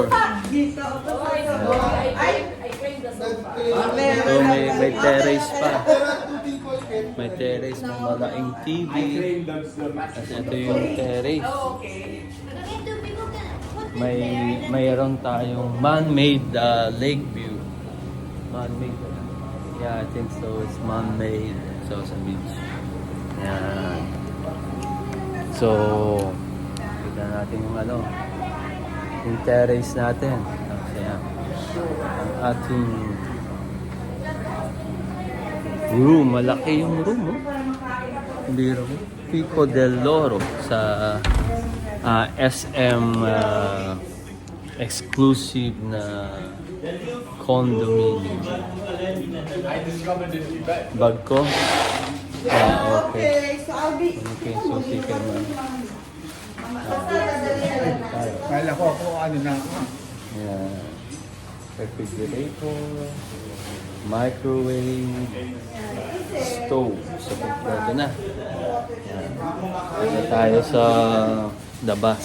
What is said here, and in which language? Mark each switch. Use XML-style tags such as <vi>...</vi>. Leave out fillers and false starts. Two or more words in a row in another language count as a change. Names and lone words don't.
<tl>Dito. Ay, So, may terrace pa. May terrace, may malaking TV. At ito yung terrace. Mayroon tayong</tl> <en>man-made lake view. Man-made. Yeah, I think so. It's man-made. So,</en> <tl>sa beach. Yan. So, kita natin yung yung terrace natin. Yan. Ang ating room. Malaki yung room, oh. Biro mo. Pico del Loro sa SM exclusive na condominium. Bag ko? Okay.</tl> <en>so I'll be...</en> <tl>Okay, so sige man. Kala ko ano na ako. Yeah.</tl> <en>Refrigerator, microwave, stove.</en> <tl>So, kompleto na. Yan. Ito tayo sa labas.</tl>